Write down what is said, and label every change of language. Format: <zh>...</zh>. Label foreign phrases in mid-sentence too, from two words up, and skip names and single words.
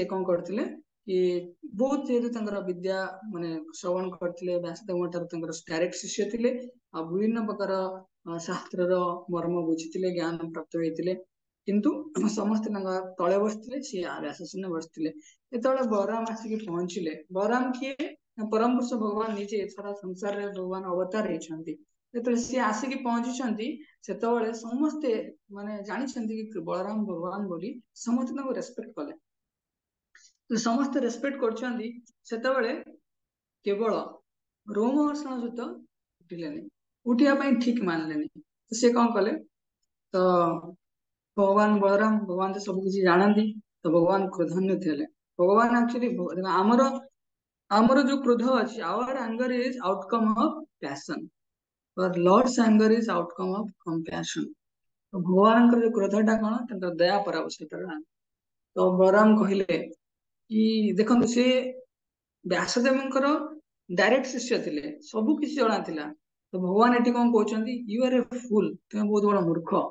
<or>କଣ କରୁଥିଲେ କି ବହୁତ ଯେହେତୁ ତାଙ୍କର ବିଦ୍ୟା ମାନେ ଶ୍ରବଣ କରିଥିଲେ व्यासदेवଙ୍କ ଠାରୁ ତାଙ୍କର ଡାଇରେକ୍ଟ ଶିଷ୍ୟ ଥିଲେ ଆଉ ବିଭିନ୍ନ ପ୍ରକାର ଶାସ୍ତ୍ରର ମର୍ମ ବୁଝିଥିଲେ ଜ୍ଞାନ ପ୍ରାପ୍ତ ହେଇଥିଲେ କିନ୍ତୁ ସମସ୍ତେ ତାଙ୍କ ତଳେ ବସିଥିଲେ ସିଏ व्यासासीନରେ ବସିଥିଲେ ଯେତେବେଳେ ବଳରାମ ଆସିକି ପହଞ୍ଚିଲେ ବଳରାମ କିଏ ପରମ ପୁରୁଷ ଭଗବାନ ନିଜେ ସାରା ସଂସାର ରେ ଭଗବାନ ଅବତାର ହେଇଛନ୍ତି ଯେତେବେଳେ ସିଏ ଆସିକି ପହଞ୍ଚିଛନ୍ତି ସେତେବେଳେ ସମସ୍ତେ ମାନେ ଜାଣିଛନ୍ତି କି ବଳରାମ ଭଗବାନ ବୋଲି ସମସ୍ତେ ତାଙ୍କୁ ରେସ୍ପେକ୍ଟ କଲେ ସମସ୍ତେ ରେସ୍ପେକ୍ଟ କରୁଛନ୍ତି ସେତେବେଳେ କେବଳ ରୋମହର୍ଷଣ ସହିତ ଉଠିଲେନି ଉଠିବା ପାଇଁ ଠିକ ମାନିଲେନି ତ ସେ କଣ କଲେ ତ ଭଗବାନ ବଳରାମ ଭଗବାନ ତ ସବୁ କିଛି ଜାଣନ୍ତି ତ ଭଗବାନ କ୍ରୋଧାନ୍ୱିତ ହେଲେ ଭଗବାନ ଆକ୍ଚୁଆଲି ଆମର ଆମର</or> <hi>जो क्रोध</hi> <or>ଅଛି</or> <en>our anger is outcome of passion but lord's anger is outcome of compassion</en> <or>ତ ଭଗବାନଙ୍କର ଯୋଉ କ୍ରୋଧଟା କଣ ତାଙ୍କର ଦୟା ପରାବଶ୍ୟକତା ତ ବଳରାମ କହିଲେ କି ଦେଖନ୍ତୁ ସେ व्यासदेवଙ୍କର ଡାଇରେକ୍ଟ ଶିଷ୍ୟ ଥିଲେ ସବୁ କିଛି ଜଣା ଥିଲା ତ ଭଗବାନ ଏଠି କଣ କହୁଛନ୍ତି</or> <en>you are a fool</en> <or>ତୁମେ ବହୁତ ବଡ ମୂର୍ଖ</or>